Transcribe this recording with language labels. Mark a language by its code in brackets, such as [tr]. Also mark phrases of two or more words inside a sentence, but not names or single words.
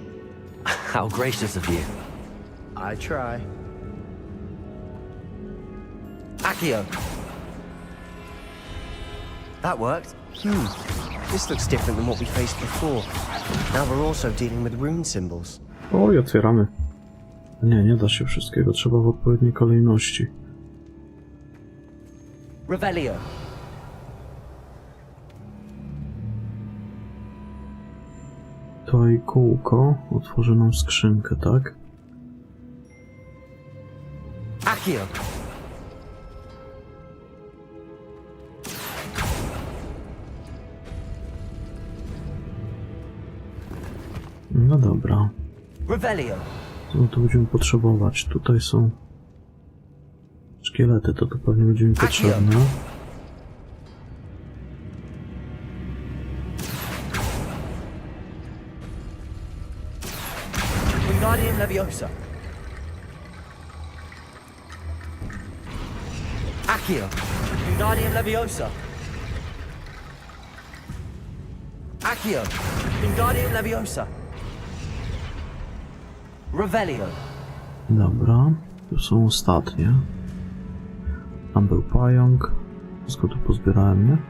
[en] How gracious of you. I try. Accio. That worked. This looks different than what we faced before. Now we're also dealing with rune symbols. [pl] Oj, otwieramy. Nie, nie da się wszystkiego. Trzeba w odpowiedniej kolejności. Revelio. To i kółko otworzy nam skrzynkę, tak? Accio. No dobra. Revelio. No to będziemy potrzebować. Tutaj są szkielety, to tu pewnie będzie mi potrzebne. Wingardium Leviosa. Accio. Wingardium Leviosa. Accio. Wingardium Leviosa. Revelio. Dobra, tu są ostatnie. Tam był pająk. Wszystko tu pozbierałem, nie?